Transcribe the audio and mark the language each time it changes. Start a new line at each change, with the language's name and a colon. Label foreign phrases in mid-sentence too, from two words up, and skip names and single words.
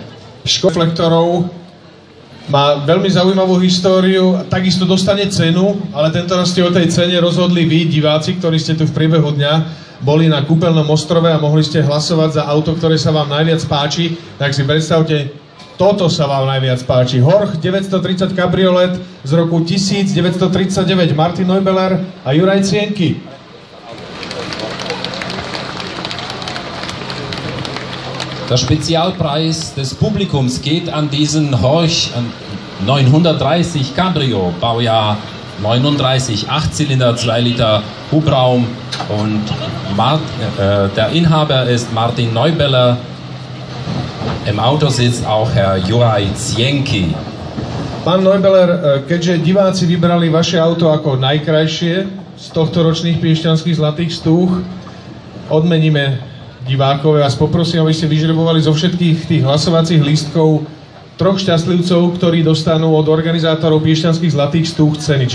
Slovak: Škoda reflektorov má veľmi zaujímavú históriu, takisto dostane cenu, ale tentoraz ste o tej cene rozhodli vy, diváci, ktorí ste tu v priebehu dňa boli na Kúpeľnom ostrove a mohli ste hlasovať za auto, ktoré sa vám najviac páči. Tak si predstavte, toto sa vám najviac páči. Horch 930 Cabriolet z roku 1939. Martin Neubeller a Juraj Cienky.
German: Der Spezialpreis des Publikums geht an diesen Horch 930 Cabrio, Baujahr 39, 8-Zylinder, 2 Liter Hubraum und der Inhaber ist Martin Neubeller. Im Auto sitzt auch Herr Juraj Cienky.
Slovak: Pán Neubeller, keďže diváci vybrali vaše auto ako najkrajšie z tohto ročných piešťanských zlatých stúch, odmeníme divákov. Ja vás poprosím, aby ste vyžrebovali zo všetkých tých hlasovacích lístkov 3 šťastlivcov, ktorí dostanú od organizátorov piešťanských zlatých stúch ceny.